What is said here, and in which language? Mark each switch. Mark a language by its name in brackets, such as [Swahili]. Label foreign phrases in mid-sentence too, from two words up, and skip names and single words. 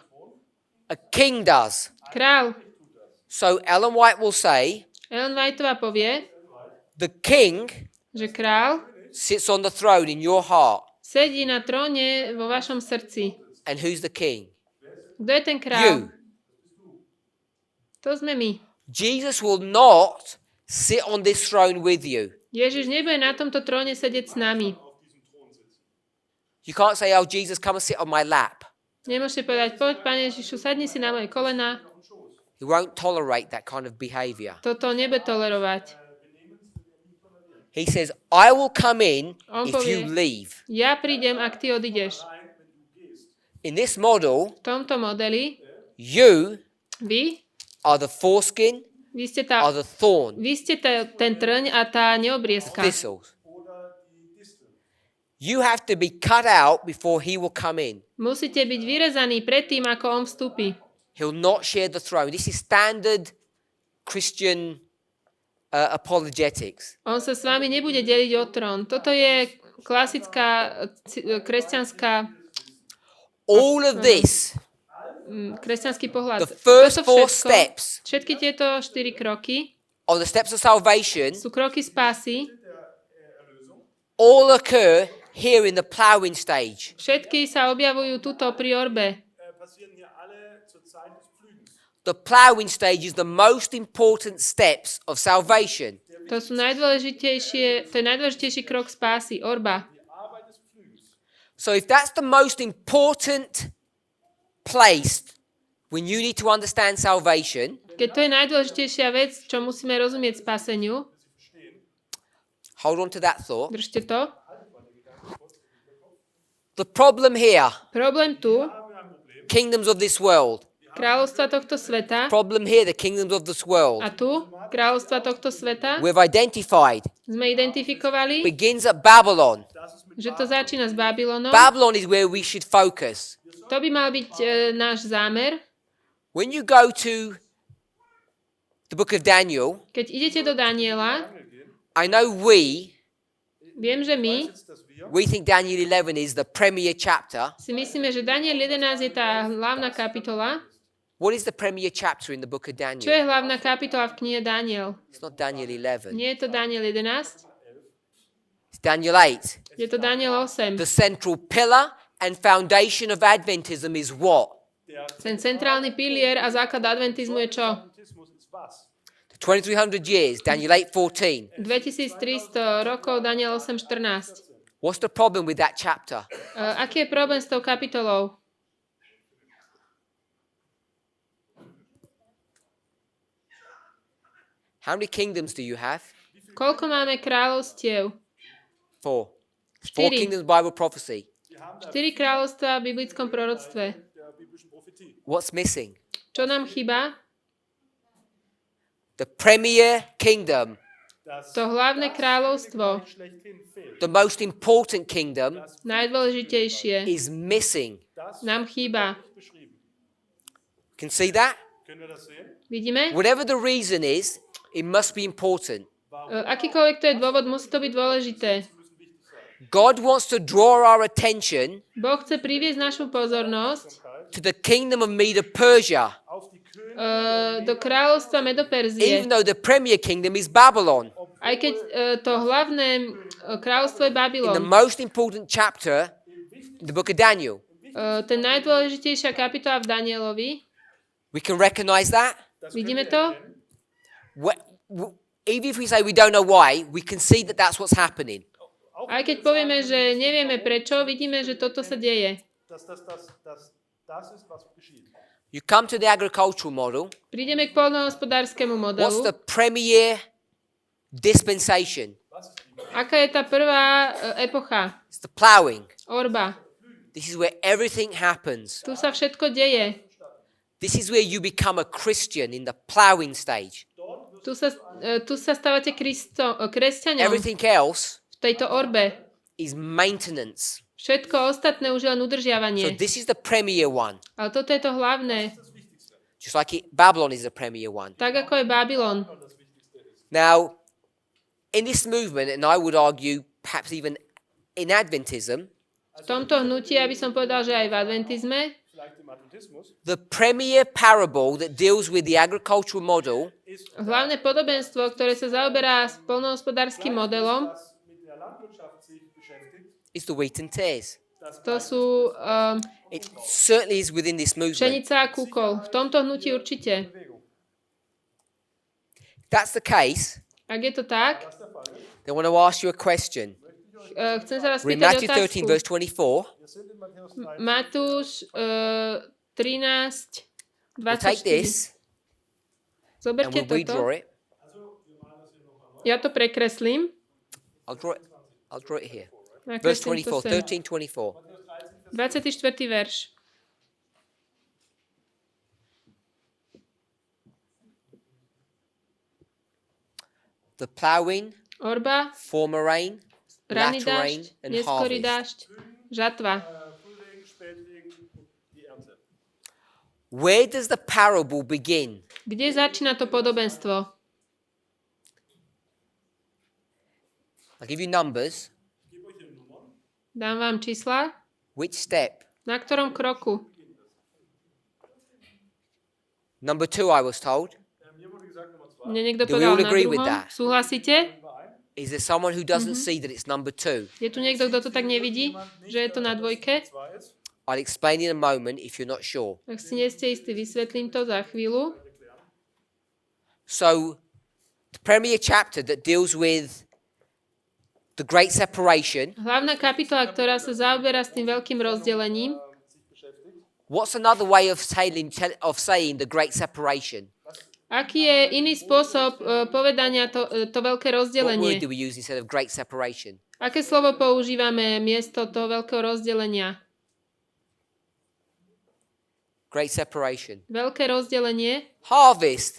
[English] A king does. [Slovak] Král. [English] So Ellen White will say, [Slovak] Ellen Whiteová povie, [English] the king [Slovak] že král [English] sits on the throne in your heart. [Slovak] sedí na tróne vo vašom srdci. [English] And who's the king? [Slovak] Kto je ten [English] You. [Slovak] král? To sme my. [English] Jesus will not sit on this throne with you. [Slovak] Ježiš nebude na tomto tróne sedieť s nami. [English] You can't say, oh, Jesus, come and sit on my lap. [Slovak] Nemôžete povedať, poď, Pane Ježišu, sadni si na moje kolena. [English] He won't tolerate that kind of behavior. [Slovak] Toto nebude tolerovať. [English] He says, I will come in [Slovak] On [English] if you [Slovak] povie, [English] leave. [Slovak] ja prídem, ak ty odídeš. [English] In this model, [Slovak] V tomto modeli [English] you [Slovak] vy [English] are the foreskin, [Slovak] ste, [English] are the thorn, [Slovak] ten trň a tá neobriezka. [English] thistles. You have to be cut out before he will come in. [Slovak] Musíte byť vyrezaní predtým, ako on vstúpi. [English] He'll not share the throne. This is standard Christian apologetics. [Slovak] On sa s vami nebude deliť o trón. Toto je klasická kresťanská [English] All of this, [Slovak] kresťanský pohľad. [English] the first [Slovak] Toto [English] four [Slovak] všetko, [English] steps, [Slovak] všetky tieto 4 kroky [English] or the steps of salvation [Slovak] sú kroky spásy. [English] all occur here in the plowing stage. [Slovak] Všetky sa objavujú tuto pri orbe. [German] Passieren hier alle zur Zeit des Pflügens. [English] The plowing stage is the most important steps of salvation. [Slovak] To je najdôležitejší krok spásy, orba. [English] So if that's the most important place when you need to understand salvation, [Slovak] Keď to je najdôležitejšia vec, čo musíme rozumieť spaseniu, [English] hold on to that thought. [Slovak] držte to. [English] The problem here, [Slovak] Problém tu, [English] kingdoms of this world. [Slovak] kráľovstva tohto sveta, [English] Problem here, the kingdoms of this world. [Slovak] a tu, kráľovstva tohto sveta, [English] We've identified [Slovak] sme identifikovali, [English] begins at Babylon. [Slovak] že to začína s Babylonom. [English] Babylon is where we should focus. [Slovak] To by mal byť náš zámer. [English] When you go to the book of Daniel, [Slovak] Keď idete do Daniela, [English] I know [Slovak] viem, že my [English] we think Daniel 11 is the premier chapter. [Slovak] si myslíme, že Daniel 11 je tá hlavná kapitola. [English] What is the premier chapter in the book of [Slovak] Čo je [English] Daniel? [Slovak] hlavná kapitola v knihe Daniel? [English] It's not Daniel 11. [Slovak] Nie je to Daniel 11, [English] It's Daniel 8. [Slovak] je to Daniel 8. [English] The central pillar and foundation of Adventism is what? [Slovak] Ten centrálny pilier a základ adventizmu je čo? [German] Adventismus ist was? [English] The 2300 years, Daniel 8:14. [Slovak] 2300 rokov, Daniel 8.14. [English] What's the problem with that chapter? [Slovak] Aký je problém s tou kapitolou? [English] How many kingdoms do you have? [Slovak] Koľko máme kráľovstiev? [English] 4. 4 [Slovak] Štyri. [English] kingdoms Bible prophecy. [Slovak] 4 kráľovstvá v biblickom proroctve. [German] Der biblischen Prophetie. [English] What's missing? [Slovak] Čo nám chýba? [English] The premier kingdom, [German] Das [Slovak] To hlavné kráľovstvo, [German] schlechthin fehlt. [English] the most important kingdom, [Slovak] najdôležitejšie, [English] is missing. [German] Das [Slovak] nám chýba. [German] beschrieben. [English] Can see that? [German] Können wir das sehen? [Slovak] Vidíme? [English] Whatever the reason is, it must be important. [Slovak] Akýkoľvek to je dôvod, musí to byť dôležité. [English] God wants to draw our attention [Slovak] Boh chce priviesť našu pozornosť [English] to the kingdom of Medo-Persia, [German] Auf die Könige [Slovak] do kráľovstva Medoperzie. [English] even though the premier kingdom is Babylon. [Slovak] Aj keď to hlavné kráľovstvo je [English] In the [Slovak] Babylon. [English] most important chapter, the book of Daniel. [Slovak] Ten najdôležitejšia kapitola v Danielovi. [English] We can recognize that. [Slovak] Vidíme to? [English] Even if we say we don't know why, we can see that that's what's happening. [Slovak] Aj keď povieme, že nevieme prečo, vidíme, že toto sa deje. [German] Das ist, was geschieht. [English] You come to the agricultural model. [Slovak] Prídeme k poľnohospodárskemu [English] What's [Slovak] modelu. [English] the premier dispensation? [Slovak] Aká je tá prvá epocha? [English] It's the plowing. [Slovak] Orba. [English] This is where everything happens. [Slovak] Tu sa všetko deje. [English] This is where you become a Christian in the plowing stage. [Slovak] Tu sa stávate kresťaňom [English] Everything else [Slovak] v tejto orbe. [English] is maintenance. [Slovak] Všetko ostatné už je len [English] So [Slovak] udržiavanie. [English] this is the premier one. [Slovak] Ale toto je to hlavné. [English] Just like Babylon is the premier one. [Slovak] Tak ako je Babylon. [English] Now, in this movement, and I would argue perhaps even in Adventism, [Slovak] V tomto hnutí, aby som povedal, že aj v adventizme, [German] Vielleicht im Adventismus [English] the premier parable that deals with the agricultural model [Slovak] hlavné podobenstvo, ktoré sa zaoberá s poľnohospodárskym modelom, [German] das mit der Landwirtschaft sich beschäftigt. [English] is the wheat and tares. [Slovak] to sú [English] It certainly is within this movement. [Slovak] pšenica a kúkol. V tomto hnutí určite. [English] If that's the case, [Slovak] Ak je to tak, [English] then I want to ask you a question. [Slovak] chcem sa vás [English] We're in [Slovak] spýtať [English] Matthew 13, [Slovak] otázku. [English] verse 24. [German] Wir sind in Matthäus 3. [Slovak] Matúš 13, [English] We'll take [Slovak] 24. [English] this and [Slovak] Zoberte [English] we'll redraw [Slovak] toto. [English] it. [Slovak] Ja to prekreslím. [English] I'll draw it here. Verse [Slovak] Nakreslím to [English] 24, [Slovak] sem. [English] 13:24. [Slovak] 24. verš. [English] The plowing, [Slovak] Orba, [English] former rain, [Slovak] ranný [English] latter rain, [Slovak] dážď, [English] and [Slovak] neskorý [English] harvest. [Slovak] dážď, žatva. [German] Frühling, Spätregen, die Ernte. [English] Where does the parable begin? [Slovak] Kde začína to podobenstvo? [English] I'll give you numbers. [Slovak] Dám vám čísla. [English] Which step? [Slovak] Na ktorom kroku? [English] Number 2, I was told. [German] Mir wurde gesagt, Nummer 2. [Slovak] Mne niekto [English] Do we [Slovak] povedal [English] all [Slovak] na [English] agree with [Slovak] druhom. [English] that? [Slovak] Súhlasíte? [English] Is there someone who doesn't see that it's number 2? [Slovak] Je tu niekto, kto to tak nevidí, že je to na dvojke? [English] I'll explain in a moment if you're not sure. [Slovak] Ak si nie ste istí, vysvetlím to za chvíľu. [English] So, the premier chapter that deals with the great separation, [Slovak] Hlavná kapitola, ktorá sa zaoberá s tým veľkým rozdelením. [English] what's another way of saying the great separation? [Slovak] Aký je iný spôsob povedania to veľké [English] What word [Slovak] rozdelenie? [English] do we use instead of great separation? [Slovak] Aké slovo používame miesto toho veľkého rozdelenia? [English] Great separation. [Slovak] Veľké rozdelenie, [English] Harvest.